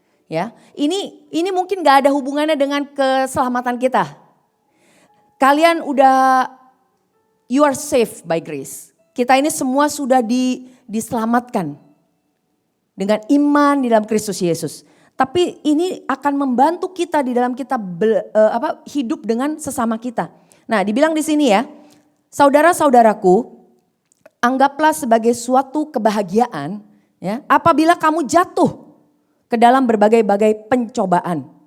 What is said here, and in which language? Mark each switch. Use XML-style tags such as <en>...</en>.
<id>Ya, ini mungkin gak ada hubungannya dengan keselamatan kita. Kalian udah</id> <en>you are safe by grace.</en> <id>Kita ini semua sudah diselamatkan dengan iman di dalam Kristus Yesus. Tapi ini akan membantu kita di dalam kita hidup dengan sesama kita. Nah, dibilang di sini ya, saudara-saudaraku, anggaplah sebagai suatu kebahagiaan ya, apabila kamu jatuh ke dalam berbagai-bagai pencobaan.</id>